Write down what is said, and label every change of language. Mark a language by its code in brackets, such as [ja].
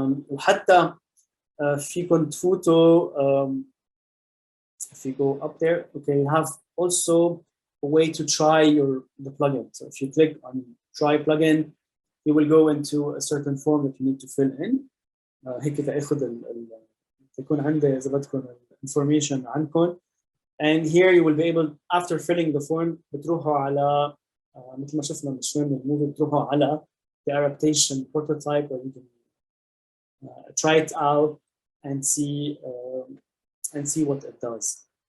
[ar] وحتى فيكم تفوتوا [en] if you go up there, okay, you have also a way to try the plugin. So if you click on try plugin, you will go into a certain form that you need to fill in. [ar] هيك تاخذ تكون عندي إذا بدكم information عنكم. [en] And here you will be able, after filling the form, [ar] بتروحوا على مثل ما شفنا بالشوي من الموفي بتروحوا على [en] the Arabation prototype where you can try it out and see what it does.